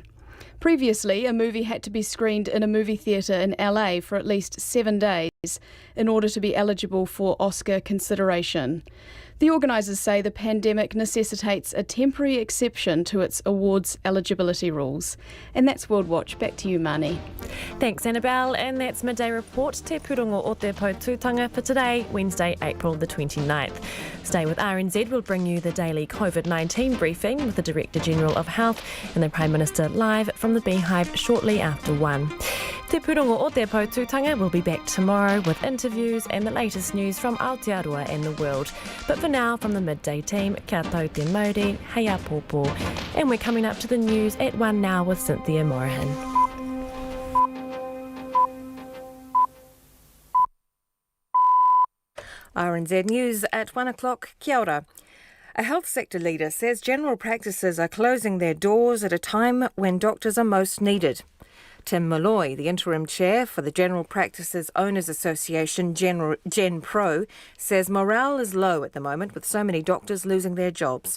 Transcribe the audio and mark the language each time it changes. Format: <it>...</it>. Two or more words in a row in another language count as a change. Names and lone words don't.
<en>Previously, a movie had to be screened in a movie theatre in LA for at least 7 days in order to be eligible for Oscar consideration. The organisers say the pandemic necessitates a temporary exception to its awards eligibility rules. And that's World Watch. Back to you, Mani. Thanks, Annabelle. And that's Midday Report. Te Pūrongo o te Pautūtanga for today, Wednesday, April the 29th. Stay with RNZ. We'll bring you the daily COVID-19 briefing with the Director General of Health and the Prime Minister live from the Beehive shortly after 1. Te Pūrongo o te Pautūtanga will be back tomorrow with interviews and the latest news from Aotearoa and the world. But for now, from the midday team,</en> <mi>kia tau te mauri, hei a pōpō.</mi> <en>And we're coming up to the news at 1 now with Cynthia Morahan. RNZ News at 1 o'clock,</en> <mi>kia ora.</mi> <en>A health sector leader says general practices are closing their doors at a time when doctors are most needed. Tim Malloy, the interim chair for the General Practices Owners Association, GenPro, says morale is low at the moment with so many doctors losing their jobs.</en>